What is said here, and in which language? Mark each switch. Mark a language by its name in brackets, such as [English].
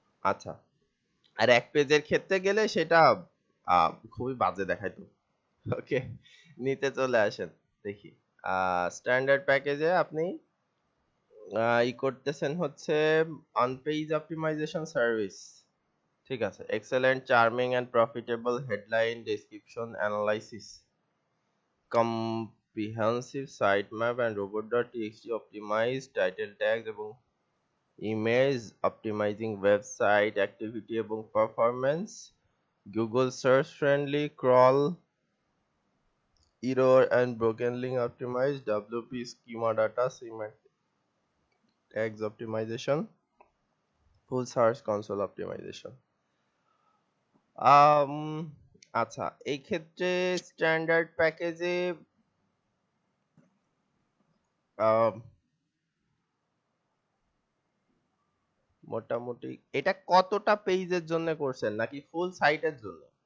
[Bangla] আচ্ছা, আর এক পেজের ক্ষেত্রে গেলে সেটা খুবই বাজে দেখায় তো। ওকে, নিতে চলে আসেন, দেখি। স্ট্যান্ডার্ড প্যাকেজে আপনি ই করতেছেন হচ্ছে অন পেজ অপটিমাইজেশন সার্ভিস। [English] ঠিক আছে, excellent, charming and profitable headline, description, analysis, comprehensive sitemap and robot.txt optimized title tags এবং image, optimising website activity এবং performance, google search friendly, crawl, error and broken link optimized, wp schema data, semantic tags optimization, full search console optimization। [Bangla] আম আচ্ছা, এই ক্ষেত্রে standard প্যাকেজে মোটামুটি এটা কতটা পেজের জন্য করছেন নাকি ফুল সাইটের জন্য?